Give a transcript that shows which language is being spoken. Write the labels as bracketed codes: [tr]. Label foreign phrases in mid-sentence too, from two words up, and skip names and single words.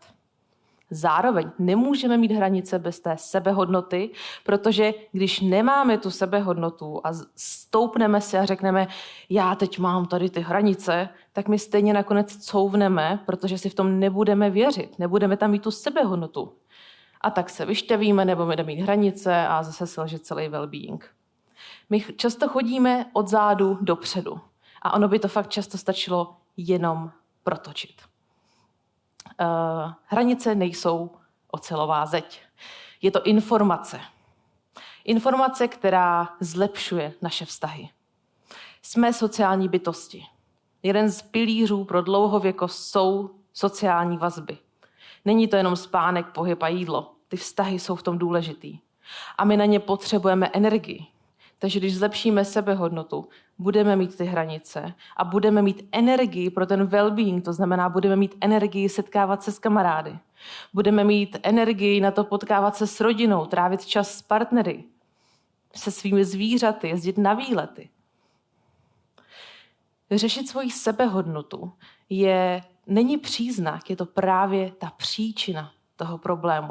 [cs] Zároveň nemůžeme mít hranice bez té sebehodnoty, protože když nemáme tu sebehodnotu a stoupneme si a řekneme, já teď mám tady ty hranice, tak my stejně nakonec couvneme, protože si v tom nebudeme věřit, nebudeme tam mít tu sebehodnotu. A tak se vyšťavíme, nebo budeme mít hranice a zase selže celý well-being. My často chodíme od zádu dopředu a ono by to fakt často stačilo jenom protočit. Hranice nejsou ocelová zeď. Je to informace. Informace, která zlepšuje naše vztahy. Jsme sociální bytosti. Jeden z pilířů pro dlouhověkost jsou sociální vazby. Není to jenom spánek, pohyb a jídlo. Ty vztahy jsou v tom důležitý. A my na ně potřebujeme energii. Takže když zlepšíme sebehodnotu, budeme mít ty hranice a budeme mít energii pro ten well-being, to znamená, budeme mít energii setkávat se s kamarády. Budeme mít energii na to potkávat se s rodinou, trávit čas s partnery, se svými zvířaty, jezdit na výlety. Řešit svoji sebehodnotu není příznak, je to právě ta příčina toho problému.